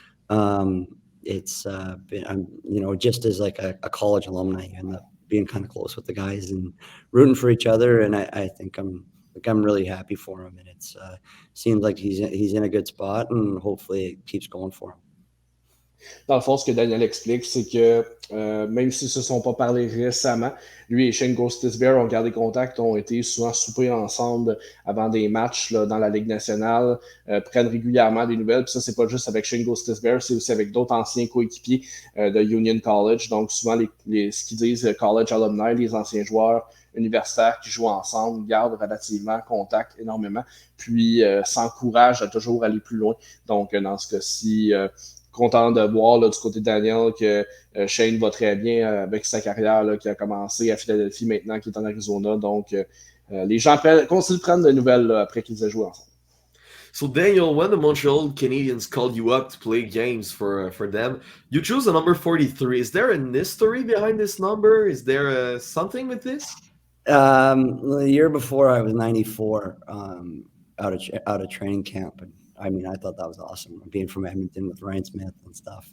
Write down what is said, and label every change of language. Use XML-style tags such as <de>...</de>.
<en>And it's been, just as like a college alumni, you end up being kind of close with the guys and rooting for each other. And I think I'm really happy for him, and it's seems like he's in a good spot, and hopefully it keeps going for him.</en> <fr>Dans le fond, ce que Daniel explique, c'est que même s'ils ne se sont pas parlé récemment, lui et Shane Gostisbehere ont gardé contact, ont été souvent souper ensemble avant des matchs là, dans la Ligue nationale, prennent régulièrement des nouvelles. Puis ça, c'est pas juste avec Shane Gostisbehere, c'est aussi avec d'autres anciens coéquipiers de Union College. Donc souvent, ce qu'ils disent</fr> <en>college alumni,</en> <fr>les anciens joueurs universitaires qui jouent ensemble, gardent relativement contact énormément, puis s'encouragent à toujours aller plus loin. Donc dans ce cas-ci, content de voir là, du côté de Daniel que Shane va très bien avec sa carrière là, qui a commencé à Philadelphie maintenant, qui est en Arizona. Donc, les gens continuent de prendre des nouvelles là, après qu'ils aient joué ensemble.</fr> <en>So Daniel, when the Montreal Canadiens called you up to play games for them, you chose the number 43. Is there a history behind this number? Is there something with this? The year before, I was 94 out of training camp, and I mean, I thought that was awesome, being from Edmonton with Ryan Smith and stuff.</en>